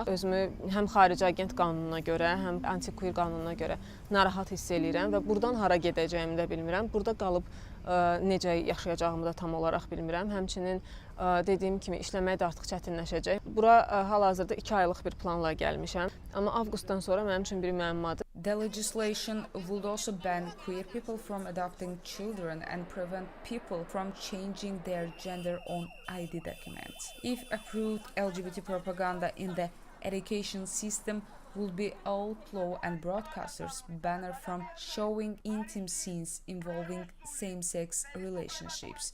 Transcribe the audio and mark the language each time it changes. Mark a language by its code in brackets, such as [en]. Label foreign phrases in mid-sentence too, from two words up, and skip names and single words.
[az] Özümü həm xarici agent qanununa görə, həm anti-queer qanununa görə narahat hiss edirəm və buradan hara gedəcəyimi də bilmirəm. Burada qalıb necə yaşayacağımı da tam olaraq bilmirəm. Həmçinin dediyim kimi işləmək də artıq çətinləşəcək. Bura hal-hazırda 2 aylıq bir planla gəlmişəm, amma avqustdan sonra mənim üçün bir müəmmadır. [en] The legislation would also ban queer people from adopting children and prevent people from changing their gender on ID documents. If approved, LGBT propaganda in the education system will be outlawed and broadcasters banned from showing intimate scenes involving same-sex relationships.